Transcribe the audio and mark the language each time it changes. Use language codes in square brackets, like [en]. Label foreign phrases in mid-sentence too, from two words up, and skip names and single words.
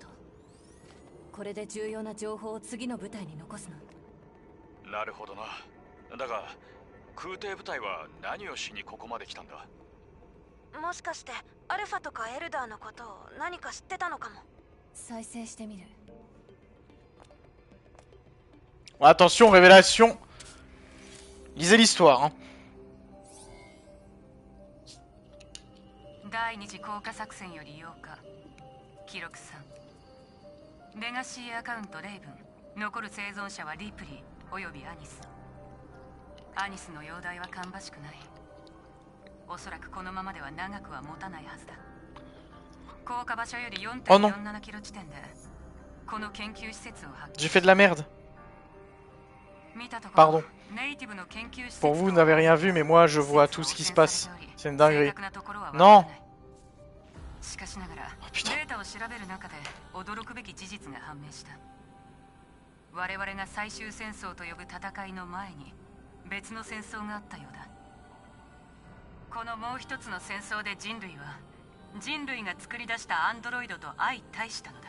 [ja] これで重要な情報を次の部隊に残すの。なるほどな。だが空挺部隊は何をしにここまで来たんだ。もしかしてアルファとかエルダーのことを何か知ってたのかも。再生してみる。 [fr] Attention, révélation. Lisez l'histoire, hein. [ja] 第二次降下作戦より8日、記録3。レガシーアカウントレイブン、残る生存者はリプリーおよびアニス。アニスの容体は芳しくない。おそらくこのままでは長くは持たないはずだ。降下場所より 4.47 キロ地点でこの研究施設を発見。 [fr] J'ai fait de la merde. Pardon. Pour vous, vous n'avez rien vu, mais moi, je vois tout ce qui se passe. C'est une dinguerie. Non. Oh, putain. [ja] 我々が最終戦争と呼ぶ戦いの前に別の戦争があったようだ。このもう一つの戦争で人類は人類が作り出したアンドロイドと相対したのだ。